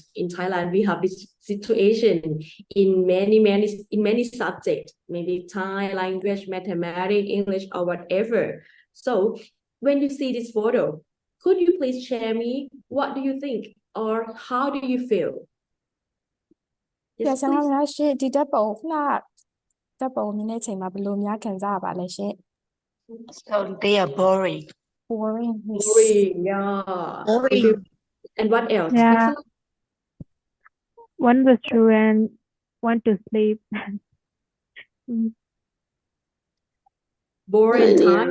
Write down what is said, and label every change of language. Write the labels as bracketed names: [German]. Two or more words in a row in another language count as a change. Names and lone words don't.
[English] In Thailand, we have this situation in many subjects, maybe Thai language, mathematics, English, or whatever. So when you see this photo, could you please share me what do you think or how do you feel? Yes, [Burmese] ဆရာမများရှင့်ဒီတပ်ပုံမြင်တဲ့အချိန်မှာဘယ်လိုများခံစားရပါလဲရှင့် [English] So they are boring. Boring. Boring, yeah. Boring. And what else? Yeah. Excellent. One was student want to sleep. Boring time.